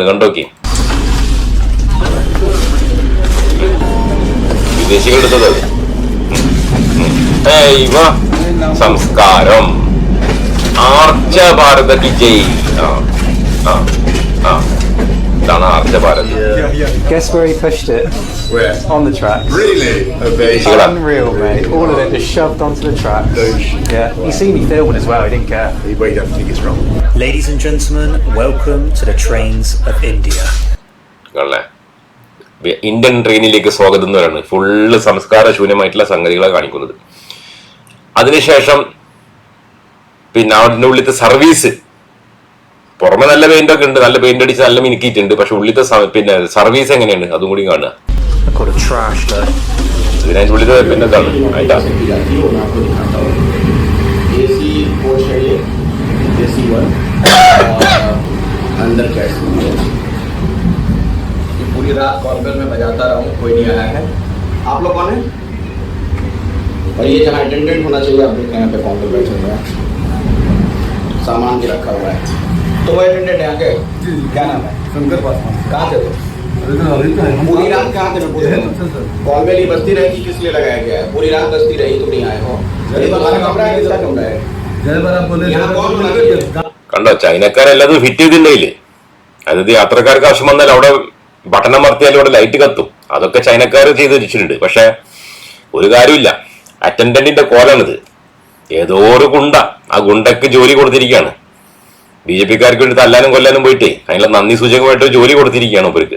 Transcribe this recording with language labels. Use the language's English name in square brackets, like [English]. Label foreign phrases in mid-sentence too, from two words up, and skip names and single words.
[Malayalam] കണ്ടോക്കി വിദേശികൾ എടുത്തത് സംസ്കാരം. [Hindi] आर्ष भारत की जय. [Malayalam] ഇതാണ് ആർച്ച ഭാരത്. [English] Guess where he pushed it? Where? On the track. Really? Okay. Unreal, mate. All of it just shoved onto the track. Yeah. You see me filming as well, he didn't care. Well, you don't think it's wrong. Ladies and gentlemen, welcome to the trains of India. [Malayalam] ഇന്ത്യൻ ട്രെയിനിലേക്ക് സ്വാഗതം എന്ന് പറയുന്നത് ഫുള്ള് സംസ്കാര ശൂന്യമായിട്ടുള്ള സംഗതികളെ കാണിക്കുന്നത്. അതിനുശേഷം പിന്നെ അതിൻ്റെ ഉള്ളിലത്തെ സർവീസ്, പുറമെ നല്ല പെയിന്റ് ഒക്കെ ഉണ്ട്, നല്ല പെയിന്റ് അടിച്ച് നല്ല മിനുക്കിയിട്ടുണ്ട്. പക്ഷെ ഉള്ളിലത്തെ പിന്നെ സർവീസ് എങ്ങനെയാണ് അതും കൂടി കാണുക. ഇതിനതിൻ്റെ ഉള്ളിലത്തെ പിന്നെ എന്താണ് അതിൻ്റെ [Hindi] पूरी रात कॉर्नर में बजाता रहा हूँ, कोई नहीं आया है। आप लोग कौन है? और ये जहाँ अटेंडेंट होना चाहिए, आप देख रहे हैं यहाँ पे काउंटर बैठे हुए हैं, सामान भी रखा हुआ है। तो वो अटेंडेंट यहाँ के क्या नाम है? शंकर पासवान। कहाँ से तो? पूरी रात कहाँ थे? कॉल में बस्ती रहेगी, किस लिए लगाया गया है? पूरी रात बस्ती रही, तुम नहीं आए हो। हमारा कमरा है, किसका कमरा है? यहाँ कौन होना चाहिए? [Malayalam] കണ്ടോ, ചൈനക്കാരെല്ലാം ഫിറ്റ് ചെയ്തിട്ടുണ്ടെങ്കില്, അതായത് യാത്രക്കാർക്ക് ആവശ്യം വന്നാൽ അവിടെ ബട്ടൺ അമർത്തിയാലും ഇവിടെ ലൈറ്റ് കത്തും. അതൊക്കെ ചൈനക്കാർ ചെയ്ത് വെച്ചിട്ടുണ്ട്. പക്ഷെ ഒരു കാര്യമില്ല, അറ്റൻഡന്റിന്റെ കോലാണിത്. ഏതോ ഒരു ഗുണ്ട, ആ ഗുണ്ടക്ക് ജോലി കൊടുത്തിരിക്കുകയാണ്. BJP-ക്കാർക്ക് വേണ്ടി തല്ലാനും കൊല്ലാനും പോയിട്ടേ അതിനുള്ള നന്ദി സൂചകമായിട്ട് ജോലി കൊടുത്തിരിക്കുകയാണ് മൂപ്പർക്ക്.